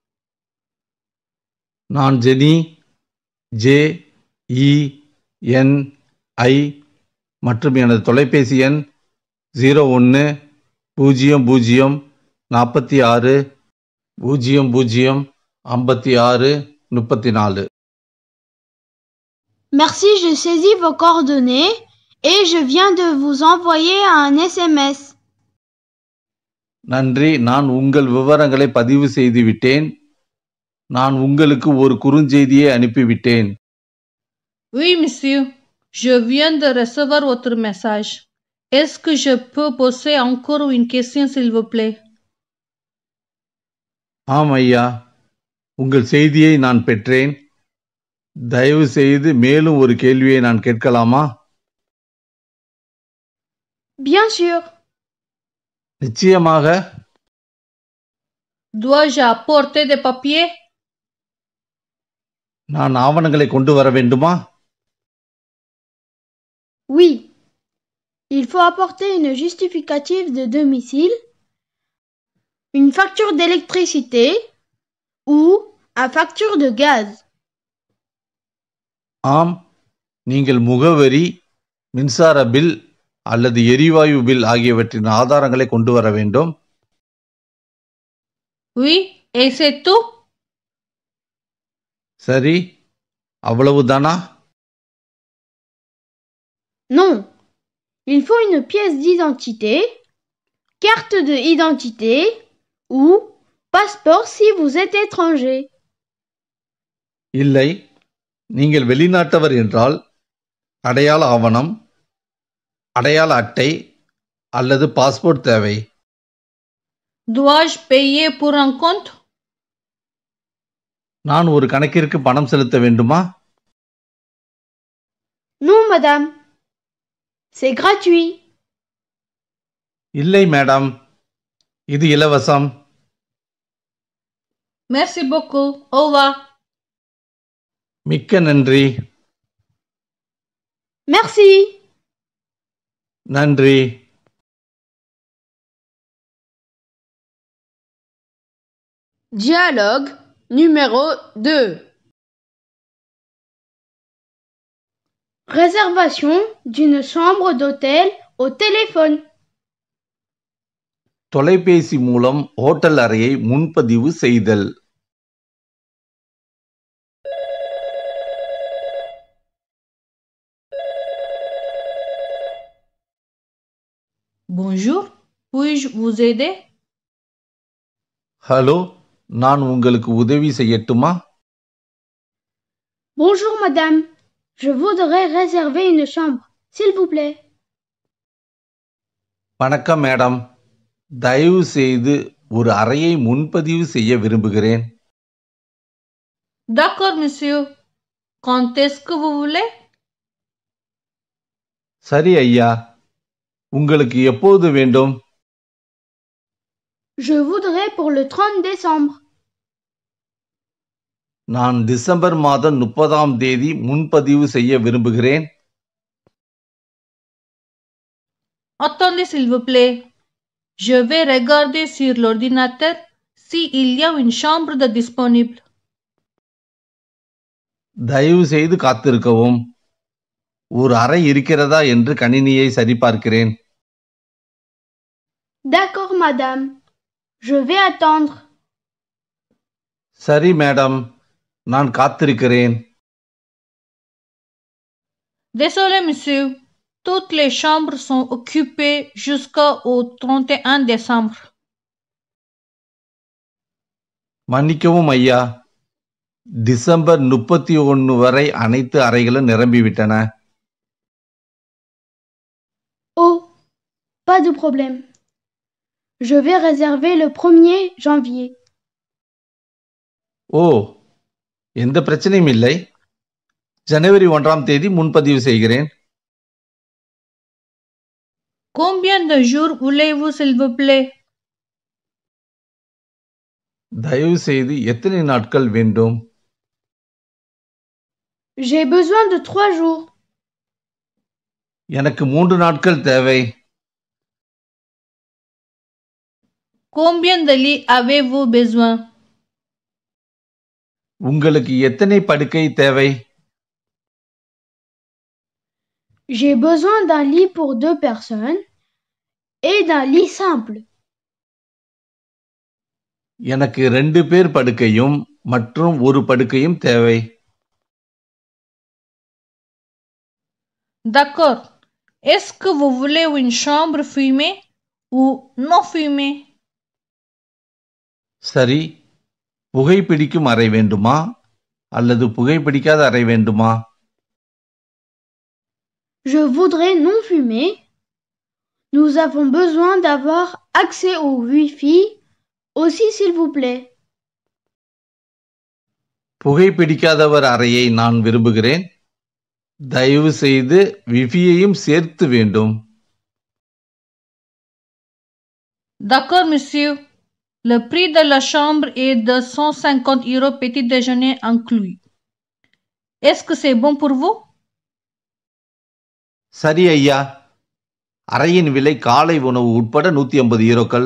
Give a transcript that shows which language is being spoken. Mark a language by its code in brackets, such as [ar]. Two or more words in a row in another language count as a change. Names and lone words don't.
[ta] நான் ஜெனி, JENI, மற்றும் எனது தொலைபேசி எண் 01 00 46 00 56 34. [fr] Merci, je saisis vos coordonnées et je viens de vous envoyer un SMS. [ta] நன்றி, நான் உங்கள் விவரங்களை பதிவு செய்துவிட்டேன். நான் உங்களுக்கு ஒரு குறுஞ்செய்தியை அனுப்பிவிட்டேன். [fr] Oui, monsieur, je viens de recevoir votre message. Est-ce que je peux poser encore une question, s'il vous plaît? [ta] ஆம் ஐயா, உங்கள் செய்தியை நான் பெற்றேன். தயவு செய்து மேலும் ஒரு கேள்வியை நான் கேட்கலாமா? [fr] Bien sûr. [ta] நிச்சயமாக. [fr] Dois-je apporter des papiers? [ta] நான் ஆவணங்களை கொண்டு வர வேண்டுமா? [fr] Oui. Il faut apporter une justificative de domicile, une facture d'électricité ou une facture de gaz. [ta] ஆம், நீங்கள் முகவரி, மின்சார பில் அல்லது எரிவாயு பில் ஆகியவற்றின் ஆதாரங்களை கொண்டு வர வேண்டும். [fr] Oui, et c'est tout? [ta] சரி, அவ்வளவுதானா? [fr] Non. Il faut une pièce d'identité, carte d'identité ou passeport si vous êtes étranger. [ta] இல்லை, நீங்கள் வெளிநாட்டவர் என்றால் அடையாள ஆவணம், அடையாள அட்டை அல்லது பாஸ்போர்ட் தேவை. [fr] Dois-je payer pour un compte? [ta] நான் ஒரு கணக்கிற்கு பணம் செலுத்த வேண்டுமா? [fr] Non, madame. C'est gratuit. [ta] இல்லை மேடம், இது இலவசம். [fr] Merci beaucoup. Au revoir. [ta] மிக்க நன்றி. [fr] Merci. [ta] நன்றி. [fr] Dialogue numéro 2. Réservation d'une chambre d'hôtel au téléphone. [ta] தொலைபேசி மூலம் ஹோட்டல் அறையை முன்பதிவு செய்தல். [fr] Bonjour. Puis-je vous aider? [ta] ஹலோ, நான் உங்களுக்கு உதவி செய்யட்டுமா? [fr] Bonjour madame, je voudrais réserver une chambre, s'il vous plaît. [ta] வணக்கம் மேடம், தயவு செய்து ஒரு அறையை முன்பதிவு செய்ய விரும்புகிறேன். [fr] D'accord, monsieur. Quand est-ce que vous voulez? [ta] சரி ஐயா, உங்களுக்கு எப்போது வேண்டும்? [fr] Je voudrais pour le 30 décembre. [ta] நான் டிசம்பர் மாதம் 30ஆம் தேதி முன்பதிவு செய்ய விரும்புகிறேன். [fr] Attendez, s'il vous plaît. Je vais regarder sur l'ordinateur s'il y a une chambre de disponible. [ta] தயவு செய்து காத்திருக்கவும். ஒரு அறை இருக்கிறதா என்று கணினியை சரிபார்க்கிறேன். [fr] D'accord madame, je vais attendre. [ta] சரி மேடம், நான் காத்திருக்கிறேன். [fr] Désolé, monsieur. Toutes les chambres sont occupées jusqu'au 31 décembre. [ta] மன்னிக்கவும் ஐயா, டிசம்பர் 31 வரை அனைத்து அறைகளும் நிரம்பிவிட்டன. [fr] Oh, pas de problème. Je vais réserver le 1er janvier. [ta] ஓ, எந்த பிரச்சனையும் இல்லை. ஜனவரி 1ஆம் தேதி முன்பதிவு செய்கிறேன். [fr] Combien de jours voulez-vous, s'il vous plaît? [ta] தயவு செய்து எத்தனை நாட்கள் வேண்டும்? [fr] J'ai besoin de 3 jours. [ta] எனக்கு 3 நாட்கள் தேவை. [fr] Combien de lits avez-vous besoin? [ta] உங்களுக்கு எத்தனை படுக்கை தேவை? [fr] J'ai besoin d'un lit pour 2 personnes et d'un lit simple. [ta] எனக்கு 2 பேர் படுக்கையும் மற்றும் ஒரு படுக்கையும் தேவை. [fr] D'accord. Est-ce que vous voulez une chambre fumée ou non fumée? [ta] சரி, புகைப்பிடிக்கும் அறை வேண்டுமா அல்லது புகைப்பிடிக்காத அறை வேண்டுமா? [fr] Je voudrais non fumé. Nous avons besoin d'avoir accès au Wi-Fi aussi, s'il vous plaît. [ta] புகைப்பிடிக்காதவர் அறையை நான் விரும்புகிறேன். தயவு செய்து விஃபியையும் சேர்த்து வேண்டும். [fr] D'accord, monsieur. Le prix de la chambre est de 150 € petit déjeuner inclus. Est-ce que c'est bon pour vous? [ta] சரி ஐயா, அறையின் விலை காலை உணவு உட்பட 150 யூரோக்கள்.